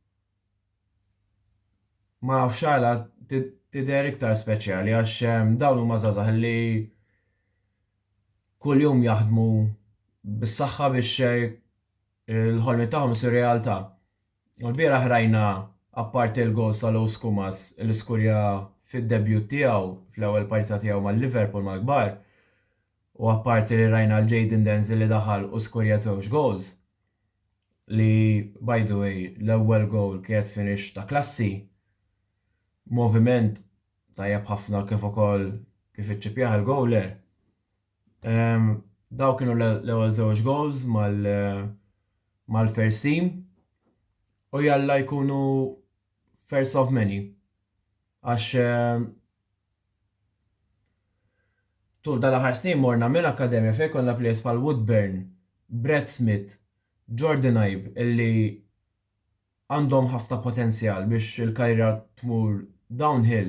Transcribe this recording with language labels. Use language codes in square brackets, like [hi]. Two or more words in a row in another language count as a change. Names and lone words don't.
[mt] Ma nafx għala tidher iktar speċjali għax dawn huma żgħażagħ illi kuljum jaħdmu bis-saħħa biex il-ħolmi tagħhom isir realtà. U l-bieraħ rajna apparti l-gol Salou Skumas li skurja fid-debut tiegħu fl-ewwel partita tiegħu mal-Liverpool mal-kbar u apparti li rajna l-Jadon Denzel li daħal u skurja 2 goals li [en] by the way [mt] l-ewwel goal kienet finish ta' klassi, moviment tajjeb ħafna kif ukoll kif iċċipjaħ il-goaler. Daw kienu l-ewwel 2 goals mal- [en] first team [mt] u jalla jkunu [en] first of many. [mt] Għax tul dal-aħħar snin morna minn akademja fejn konna plejers bħal Woodburn, Brett Smith, Jordan Ibe illi għandhom ħafna potenzjal biex il-karriera tmur downhill.